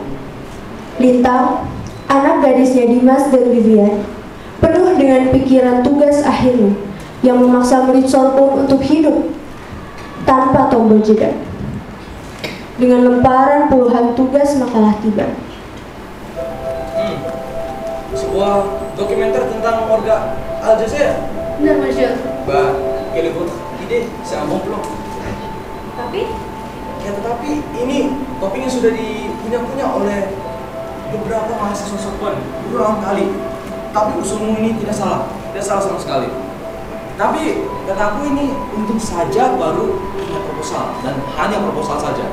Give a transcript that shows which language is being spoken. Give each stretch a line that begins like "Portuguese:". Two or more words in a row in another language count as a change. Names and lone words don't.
Indonesian: Lintang, anak gadisnya Dimas dan Vivian, penuh dengan pikiran tugas akhirnya yang memaksa murid Sorbonne untuk hidup tanpa tombol jeda. Dengan lemparan puluhan tugas makalah tiba, sebuah dokumenter tentang warga Aljazair. Benar, Monsieur.
French: Bah, quelle votre idée? C'est un bon plan.
Indonesian: Tapi? Ya tetapi ini topiknya sudah punya oleh beberapa mahasiswa Sorbonne berulang kali. Tapi usulmu ini tidak salah sama sekali. Tapi kataku ini untung saja baru punya proposal dan hanya proposal saja.